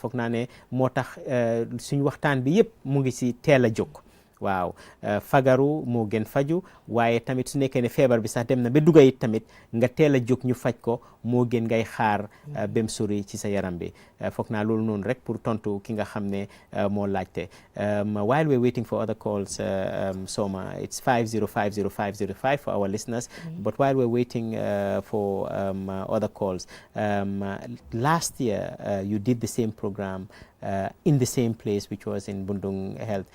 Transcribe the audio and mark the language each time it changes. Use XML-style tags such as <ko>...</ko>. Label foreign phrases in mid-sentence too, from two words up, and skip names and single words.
<wo>foog naa ne moo tax suñ waxtaan bi yëpp mu ngi si teel a jóg waaw fagaru moo gën faju waaye tamit su nekkee ne feebar bi sax dem na ba dugga it tamit nga teel a jóg ñu faj ko moo gën ngay xaar bem sori ci sa yaram bi foog naa loolu noonu rek pour tontu ki nga xam ne moo laajte</wo> <en>while we're waiting for other calls Soma it's 5050505 for our listeners but while we're waiting for other calls last year you did the same program in the same place, which was in Bundung Health.</en>